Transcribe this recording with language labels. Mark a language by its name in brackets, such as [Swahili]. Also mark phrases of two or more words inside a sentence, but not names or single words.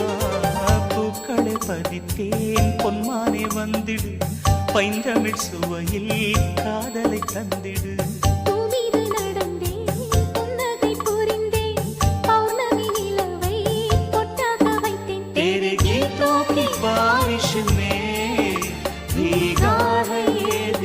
[Tamil] பூக்களை பதித்தேன் பொன்மானே வந்திடு பைந்தமிழ் சுவையில் காதலை தந்திடு பூமீது நடந்தேன் புன்னகை புரிந்தேன் பௌர்ணமி நிலவை பொட்டாக வைத்தேன் [Hindi] तेरे गीतों की बारिश में भीगा है ये